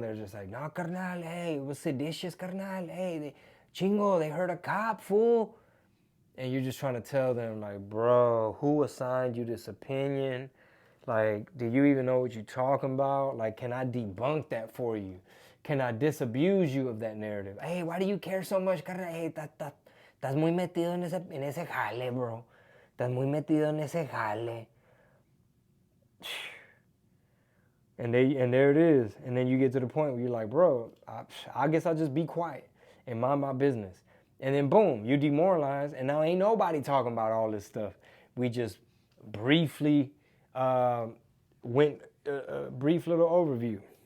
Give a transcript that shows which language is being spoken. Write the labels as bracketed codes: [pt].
[en] They're just like, no, carnal, hey, it was seditious, carnal, hey, Chingo, they heard a cop, fool. And you're just trying to tell them, like, bro, who assigned you this opinion? Like, do you even know what you're talking about? Like, can I debunk that for you? Can I disabuse you of that narrative? Hey, why do you care so much, carnal? [es] Hey, estás muy metido en ese jale, bro. Estás muy metido en ese jale. [en] And there it is. And then you get to the point where you're like, bro, I guess I'll just be quiet and mind my business. And then boom, you demoralize, and now ain't nobody talking about all this stuff. We just briefly went a brief little overview.